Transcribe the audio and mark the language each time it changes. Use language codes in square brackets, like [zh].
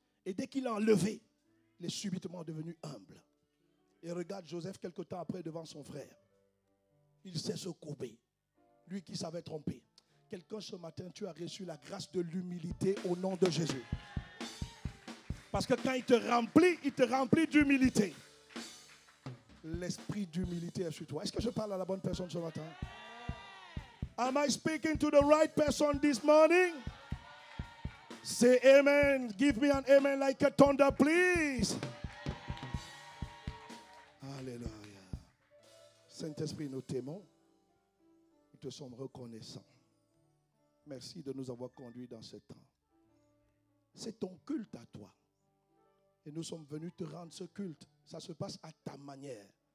[fr] Et dès qu'il a enlevé, il est subitement devenu humble. Et regarde Joseph quelque temps après devant son frère. Il sait se courber. Lui qui savait tromper. Quelqu'un ce matin, tu as reçu la grâce de l'humilité au nom de Jésus. Parce que quand il te remplit d'humilité. L'esprit d'humilité est sur toi. Est-ce que je parle à la bonne personne ce matin? [en] Am I speaking to the right person this morning? Say amen. Give me an amen like a thunder, please. [fr] Alléluia. Saint-Esprit, nous t'aimons. Nous te sommes reconnaissants. Merci de nous avoir conduits dans ce temps. C'est ton culte à toi. Et nous sommes venus te rendre ce culte. Ça se passe à ta manière.